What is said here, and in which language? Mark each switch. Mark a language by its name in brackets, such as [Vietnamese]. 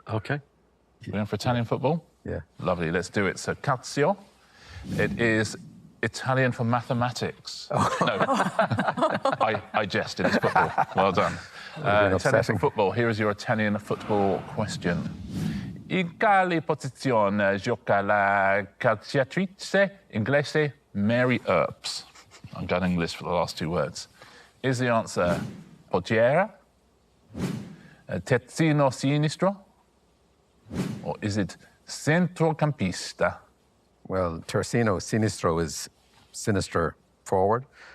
[English] OK. We're going for Italian football? Yeah. Lovely, let's do it. So, calcio, it is Italian for mathematics. Oh. No, I jested, it's football. Well done. Italian for football. Here is your Italian football question. [Italian] In quale posizione gioca la calciatrice inglese Mary Earps? [English] I'm going English for the last two words. Is the answer portiera, terzino sinistro, or is it centrocampista? Well, terzino sinistro is sinister forward.